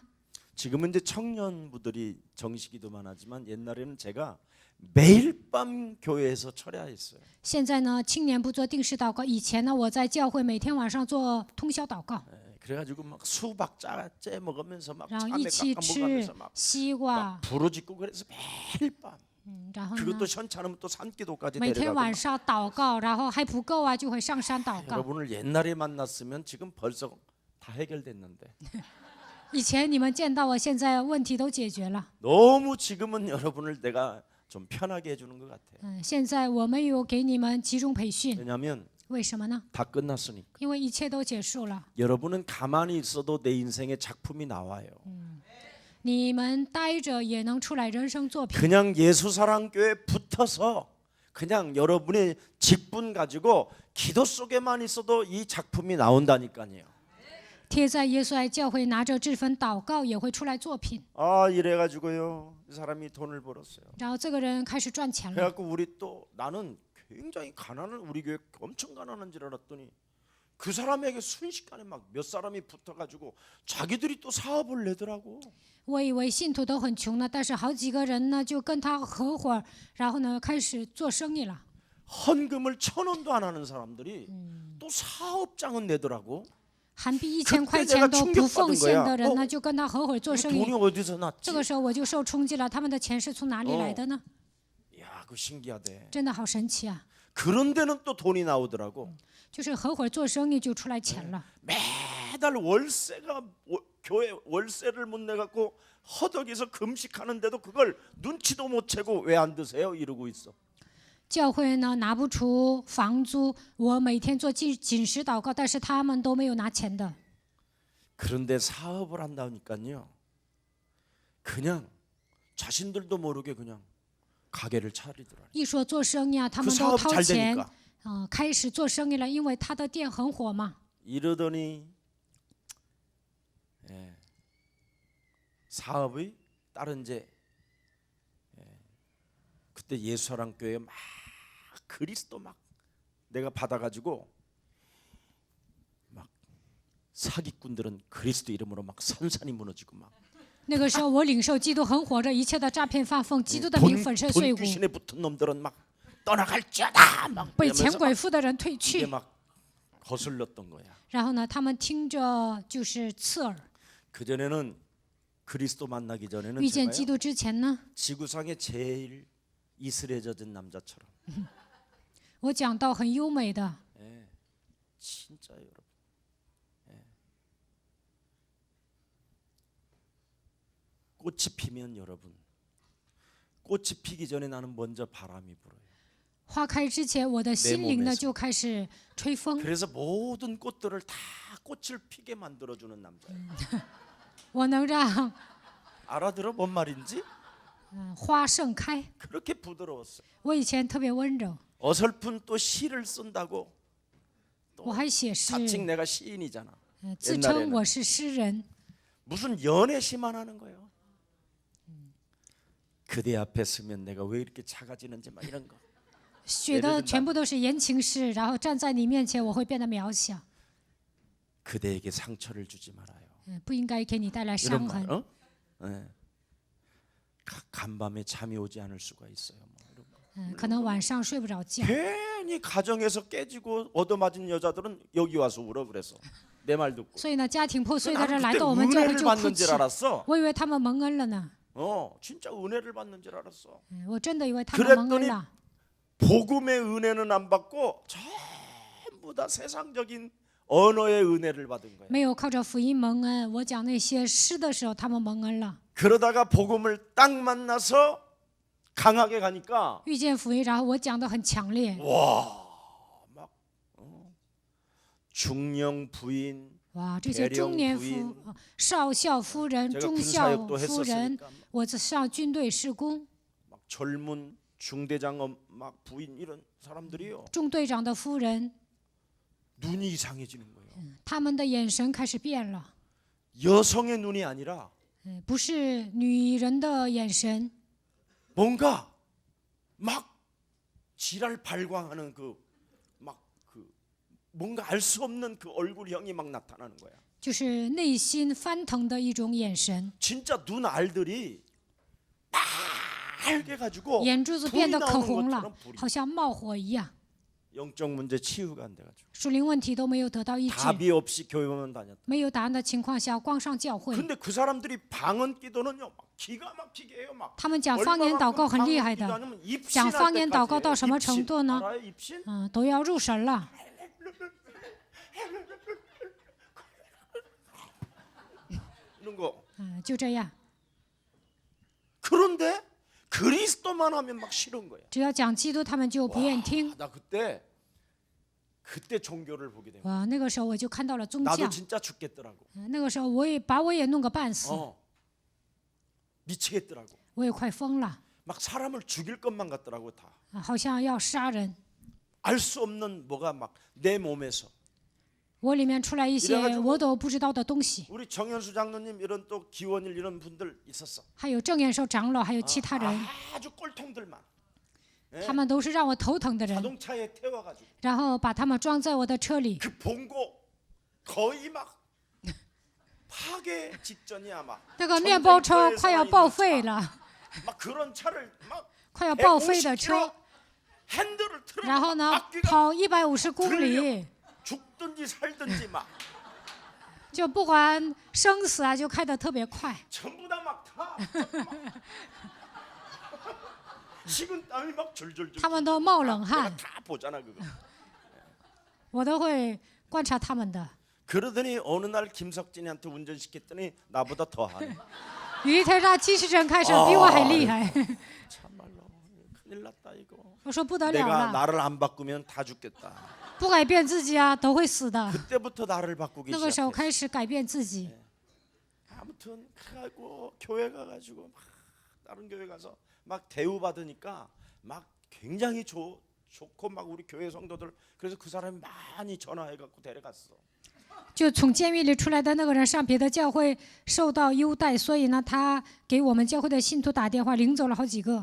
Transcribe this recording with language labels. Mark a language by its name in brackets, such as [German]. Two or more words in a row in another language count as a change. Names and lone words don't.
[Korean] 지금은 이제 청년부들이 정식기도만 하지만 옛날에는 제가 매일 밤 교회에서 철야했어요. [Chinese] 现在呢，青年不做定时祷告，以前呢，我在教会每天晚上做通宵祷告， [Korean] 그래가지고 막 수박 짜째 먹으면서 막 [Chinese] 然后 [Korean] 참외 [Chinese] 一起 [Korean] 깎아 [Chinese] 吃 [Korean] 먹으면서 막 [Chinese] 西瓜， [Korean] 부르짖고 그래서 매일 밤 [Chinese] 然后呢， [Korean] 그것도 현찮으면 또 산기도까지 [Chinese] 每天 [Korean] 내려가고 [Chinese] 晚上祷告，然后还不够啊，就会上山祷告。 [Korean] 여러분을 옛날에 만났으면 지금 벌써 다 해결됐는데 [Chinese] 以前你们见到我，现在问题都解决了。 [Korean] 너무 지금은 여러분을 내가 좀 편하게 해주는 것 같아요. [Chinese] 现在我没有给你们集中培训， [Korean] 왜냐하면 [Chinese] 为什么呢？ [Korean] 다 끝났으니까. [Chinese] 因为一切都结束了。 [Korean] 여러분은 가만히 있어도 내 인생의 작품이 나와요. [Chinese] 你们待着也能出来人生作品。 [Korean] 그냥 예수사랑교회 붙어서 그냥 여러분의 직분 가지고 기도 속에만 있어도 이 작품이 나온다니까요. [Chinese] 贴在耶稣爱教会，拿着这份祷告也会出来作品。 [Korean] 아 이래가지고요 이 사람이 돈을 벌었어요. [Chinese] 然后这个人开始赚钱了。 [Korean] 그래갖고 우리 또 나는 굉장히 가난한 우리 교회 엄청 가난한 줄 알았더니 그 사람에게 순식간에 막 몇 사람이 붙어가지고 자기들이 또 사업을 내더라고. [Chinese] 我以为信徒都很穷呢，但是好几个人呢就跟他合伙，然后呢开始做生意了。 [Korean] 헌금을 1,000원도 안 하는 사람들이 또 사업장은 내더라고. [Chinese] 韩币1000块钱都不奉献的人呢， [Korean] 어 [Chinese] 就跟他合伙做 [Korean] 이 [Chinese] 生意 [Korean] 돈이 。 어디서 [Chinese] 这 [Korean] 났지? [Chinese] 个时候我就受冲击了，他们的钱是从哪里来的呢？ [Korean] 야, 그거 신기하대. [Chinese] 真的好神奇啊！ [Korean] 그런 데는 또 돈이 나오더라고. [Chinese] 就是合伙做生意就出来钱了。 [Korean] 매달 월세가 교회 월세를 못 내갖고 허덕이서 금식하는데도 그걸 눈치도 못 채고 왜 안 드세요? 이러고 있어. [Chinese] 教会呢拿不出房租，我每天做禁食祷告，但是他们都没有拿钱的。 [Korean] 그런데 사업을 한다니까요. 그냥 자신들도 모르게 그냥 가게를 차리더라. [Chinese] 一说做生意啊，他 [Korean] 그 [Chinese] 们都 [Korean] 사업 [Chinese] 掏 [Korean] 잘 [Chinese] 钱 [Korean] 되니까 [Chinese] 开始做生意了，因为他的店很火嘛。 [Korean] 이러더니 사업의 다른 이제 그때 예수사랑교회 막 그리스도 막 내가 받아가지고 막 사기꾼들은 그리스도 이름으로 막 산산이 무너지고 막 [Chinese] 那个时候我领受基督很火热，一切的诈骗犯奉基督的名粉身碎 [Korean] 돈 [Chinese] 骨， [Korean] 귀신에 붙은 놈들은 막 떠나갈지어다 막 [Chinese] 被钱 [Korean] 이러면서 [Chinese] 鬼 [Korean] 막 [Chinese] 附的人退 [Korean] 이게 [Chinese] 去。 [Korean] 막 거슬렸던 거야. [Chinese] 然后呢，他们听着就是刺耳。 [Korean] 그 전에는 그리스도 만나기 전에는 [Chinese] 遇见基 [Korean] 제가요, [Chinese] 督之前呢， [Korean] 지구상에 제일 이슬에 젖은 남자처럼 [Chinese] 我讲到很优美的， [Korean] 진짜 여러분. 꽃이 피면 여러분, 꽃이 피기 전에 나는 먼저 바람이 불어요. [Chinese] 花开之前，我的心灵呢 [Korean] 몸에서 [Chinese] 就开始吹风。 [Korean] 그래서 모든 꽃들을 다 꽃을 피게 만들어주는 남자예요. [Chinese] 我能让 [Korean] 알아들어 뭔 말인지? [Chinese] 花盛开。 [Korean] 그렇게 부드러웠어요. [Chinese] 我以前特别温柔， [Korean] 어설픈 또 시를 쓴다고. [Chinese] 我还写诗， [Korean] 자칭 내가 시인이잖아. [Chinese] 自称我是诗人。 [Korean] 무슨 연애 시만 하는 거예요. 그대 앞에 서면 내가 왜 이렇게 작아지는지 막 이런 거. [Chinese] 学的全部都是言情诗，然后站在你面前，我会变得渺小。 [Korean] 그대에게 상처를 주지 말아요. [Chinese] 不应该给你带来 [Korean] 이런 [Chinese] 伤 [Korean] 말. [Chinese] 痕。 [Korean] 네. 간밤에 잠이 오지 않을 수가 있어요. 뭐 이런 거. [Chinese] 可能晚上睡不着觉。 [Korean] 괜히 가정에서 깨지고 얻어맞은 여자들은 여기 와서 울어 그래서 내 말 듣고. [Chinese] 所以呢，家庭破碎的 [Korean] 나는 [Chinese] 人来 [Korean] 그때 [Chinese] 到我们教会 [Korean] 은혜를 [Chinese] 就哭 [Korean] 받는 [Chinese] 泣 [Korean] 줄 。 알았어. [Chinese] 我以为他们蒙恩了呢， [Korean] 진짜 은혜를 받는 줄 알았어. [Chinese] 我真的以为他们蒙恩 [Korean] 그랬더니 [Chinese] 了。 [Korean] 복음의 은혜는 안 받고 전부 다 세상적인 언어의 은혜를 받은 거야. [Chinese] 没有靠着福音蒙恩，我讲那些诗的时候，他们蒙恩了。 [Korean] 그러다가 복음을 딱 만나서 강하게 가니까 [Chinese] 遇见福音，然后我讲的很强烈， [Korean] 막 중령 부인 [Chinese] 哇，这些中年夫、少校夫人、 [Korean] 제가 [Chinese] 中校 [Korean] 군사역도 [Chinese] 夫人， [Korean] 했었으니까 [Chinese] 我上军队事工， [Korean] 막 젊은 중대장 막 부인 이런 사람들이요 [Chinese] 中队长的夫人， [Korean] 눈이 이상해지는 거예요. [Chinese] 他们的眼神开始变了， [Korean] 여성의 눈이 아니라 [Chinese] 不是女人的眼神， [Korean] 뭔가 막 지랄 발광하는 뭔가 알 수 없는 그 얼굴형이 막 나타나는 거야. [Chinese] 就是内心翻腾的一种眼神， [Korean] 진짜 눈 알들이 빨개 가지고 [Chinese] 眼珠子 [Korean] 불이 [Chinese] 变得可 [Korean] 나오는 [Chinese] 红了 [Korean] 것처럼 ， 불이. [Chinese] 好像冒火一样。 [Korean] 영적 문제 치유가 안 돼가지고 [Chinese] 属灵问题都没有得到医治， [Korean] 답이 없이 교회만 다녔다. [Chinese] 没有答案的情况下，光上教会。 [Korean] 근데 그 사람들이 방언 기도는요, 막 기가 막히게 해요, 막. [Chinese] 他们讲方言祷告很厉害的， 讲方言祷告到什么程度呢？ [Korean] 알아요? 입신? [Chinese] 都要入神了。 [Korean] 이런 거. [Chinese] 就这样， [Korean] 그런데 그리스도만 하면 막 싫은 거야. [Chinese] 只要讲基督，他们就不愿听。 [Korean] 나 그때 종교를 보게 된 거야. [Chinese] 哇，那个时候我就看到了宗 [Korean] 나도 [Chinese] 教， [Korean] 진짜 죽겠더라고. [Chinese] 那个时候我也弄个半死， [Korean] 미치겠더라고. [Chinese] 我也快疯了， [Korean] 막 사람을 죽일 것만 같더라고 다. [Chinese] 好像要杀人。 [Korean] 알 수 없는 뭐가 막 내 몸에서. [Chinese] 我里面出来一些 [Korean] 이래가지고 [Chinese] 我都不知道的东西， [Korean] 우리 정현수 장로님 이런 또 기원일 이런 분들 있었어. [Chinese] 还有正言寿长老，还有其他人， [Korean] 아주 꼴통들만 [Chinese] 他们都是让我头疼的人， [Korean] 자동차에 태워가지고 [Chinese] 然后把他们装在我的车里， [Korean] 그 봉고 거의 막 파괴 직전이야 막. [Chinese] 那个面包车快要报废了， [Korean] 막 그런 차를 막 [Chinese] 快要报废的车， [Korean] 150km 핸들을 틀어. [Chinese] 然后呢 [Korean] 바퀴가 [Chinese] 跑150公里， [Korean] 죽든지 살든지 막 [Chinese] 就不管生死啊，就开得特别快。 [Korean] 전부 다 막 타. 식은 땀이 막 줄줄줄. [Chinese] 他们都冒冷 [Korean] 내가 [Chinese] 汗， [Korean] 다 보잖아 그거. [Chinese] 我都会观察他们的。 [Korean] 그러더니 어느 날 김석진이한테 운전시켰더니 나보다 더 하네. [Chinese] 有一天让机器人开车，比我还厉害。 [Korean] 참말로 큰일 났다 이거. [Chinese] 我说不得了 [Korean] 내가 [Chinese] 了， [Korean] 나를 안 바꾸면 다 죽겠다. [Chinese] 不改变自己啊，都会死的。 [Korean] 그때부터 나를 바꾸기 [Chinese] 那个时候 [Korean] 시작했어. [Chinese] 开始改变自己， [Korean] 아무튼 가고 교회 가가지고 막 다른 교회 가서 막 대우 받으니까 막 굉장히 좋고 막 우리 교회 성도들 그래서 그 사람이 많이 전화해갖고 데려갔어. [Chinese] 就从监狱里出来的那个人上别的教会受到优待，所以呢，他给我们教会的信徒打电话，领走了好几个。